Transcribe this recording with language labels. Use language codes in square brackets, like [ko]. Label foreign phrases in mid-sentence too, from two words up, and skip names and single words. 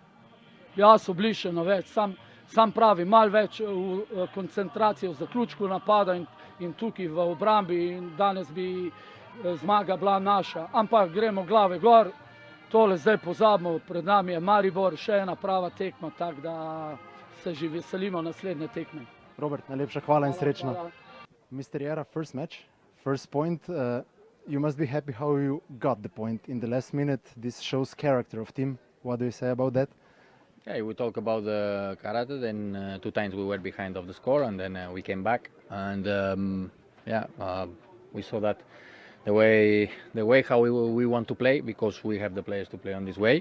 [sl] Ja, so bili še več, sam pravi, malo več v koncentracijo v zaključku napada in tukaj v obrambi in danes bi zmaga bila naša. Ampak gremo glave gor, tole zdaj pozabimo, pred nami je Maribor, še ena prava tekma, tako da se že veselimo naslednje tekme. Robert, najlepša hvala in srečno. [en] Mr. Jera, first match, first point. You must be happy how you got the point in the last minute. This shows character of team. What do you say about that? Yeah, we talk about the character. Then 2 times we were behind of the score, and then we came back. And we saw that the way how we want to play, because we have the players to play on this way.